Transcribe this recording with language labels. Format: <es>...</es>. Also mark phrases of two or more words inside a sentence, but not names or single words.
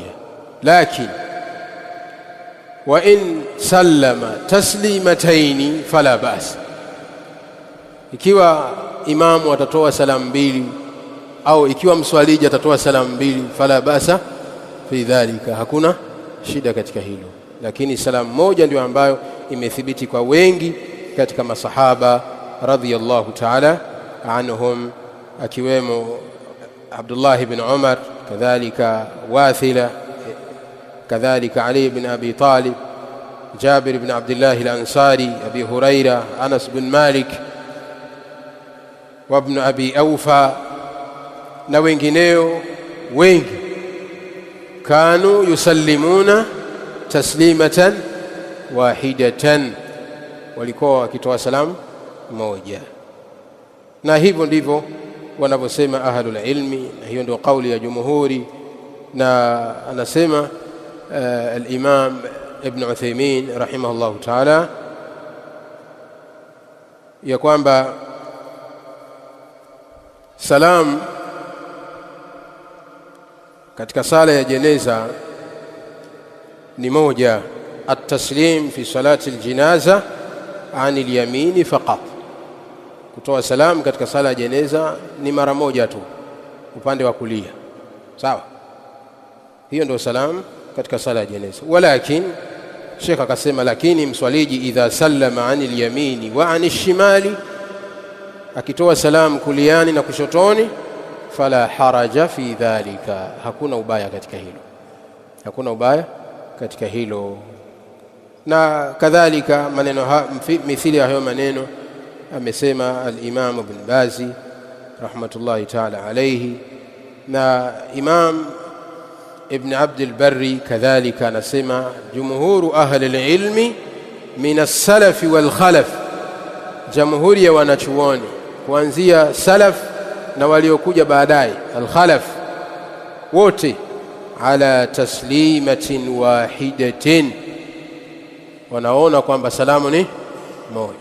<sw>Lakini</sw> <ar>وإن سلم تسليمتين فلا بأس,</ar> <sw>ikiwa imamu atatoa salamu mbili au ikiwa mswaliji atatoa salamu mbili,</sw> <ar>فلا بأس في ذلك,</ar> <sw>hakuna shida katika hilo. Lakini salamu moja ndio ambayo imethibiti kwa wengi katika masahaba</sw> <ar>رضي الله تعالى عنهم,</ar> <sw>akiwemo Abdullah ibn Umar, kadhalika Wathila, kadhalika Ali ibn Abi Talib, Jabir ibn Abdullah al-Ansari, Abi Huraira, Anas bin Malik wa ibn Abi Awfa na wengineo wengi,</sw> <ar>كانوا يسلمون تسليمة واحدة,</ar> <sw>walikuwa wakitoa salamu moja. Na hivyo ndivyo wanavyosema</sw> <ar>أهل العلم,</ar> <sw>na hiyo ndio kauli ya jumhuri. Na anasema al-Imam Ibn Uthaymeen</sw> <ar>رحمه الله تعالى</ar> <sw>ya kwamba salamu katika sala ya jeneza ni moja,</sw> <ar>التسليم في صلاة الجنازة عن اليمين فقط,</ar> <sw>kutoa salamu katika sala ya jeneza ni mara moja tu upande wa kulia. Sawa, hiyo ndio salamu katika sala ya jeneza. Walakin Sheikh akasema, lakini mswaliji</sw> <ar>إذا سلم عن اليمين وعن الشمال,</ar> <sw>akitoa salamu kuliani na kushotoni,</sw> <ar>فلا حرج في ذلك,</ar> <sw>hakuna ubaya katika hilo, hakuna ubaya katika hilo. Na kadhalika maneno mithili ya hayo maneno amesema al-Imam Ibn Bazi</sw> <ar>رحمة الله تعالى عليه,</ar> <sw>na Imam Ibn Abd al-Barri kadhalika anasema</sw> <ar>جمهور أهل العلم من السلف والخلف,</ar> <sw>jamhuri ya wanachuoni kuanzia salaf na waliokuja baadaye al-khalaf, wote</sw> <ar>على تسليمة واحدة,</ar> <sw>wanaona kwamba salamu ni moja.</sw>